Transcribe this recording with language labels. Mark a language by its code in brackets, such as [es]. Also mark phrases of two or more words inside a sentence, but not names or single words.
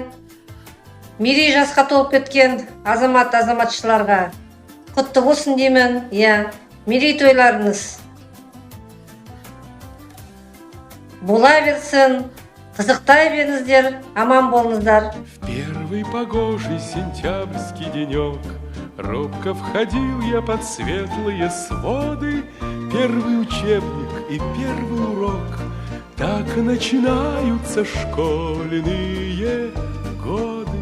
[kk] Мерей жасқа толып кеткен азаматшыларға құтты болсын деймін. Мерейтойларыңыз бола берсін, қызықтай беріңіздер, аман болыңыздар. [ru] Первый погожий сентябрьский денек робко входил я под светлые своды. Первый учебник и первый урок, так начинаются школьные годы.